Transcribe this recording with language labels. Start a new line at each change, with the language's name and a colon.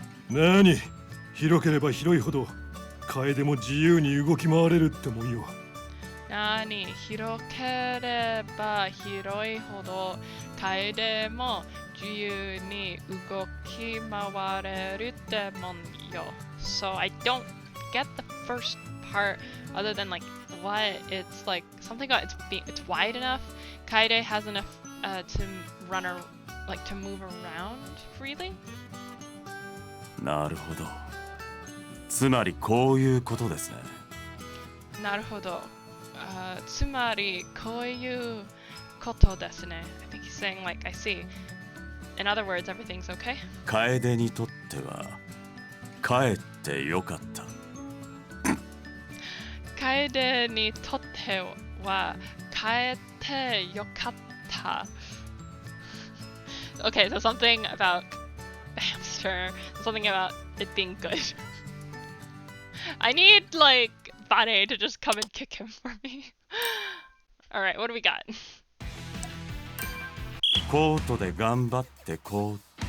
Japanese: なに、広ければ広いほど楓も自由に動き回れるってもんよ。なに、広ければ広いほど楓も自由に動き回れるってもんよ。
English: So I don't get the first part other than like what it's like something about it's wide enough. Kaede has enough to run or like to move around freely.
Japanese: なるほど。つまりこういうことですね。なるほど。つまりこういうことですね。
English: I think he's saying like, I see. In other words, everything's okay.
Japanese: 楓にとっては帰ってよかった。楓にとっては帰ってよかった。
English: Okay, so something about the hamster, something about it being good. I need like Bane to just come and kick him for me. Alright, what do we got?
Japanese: コートで頑張ってコート。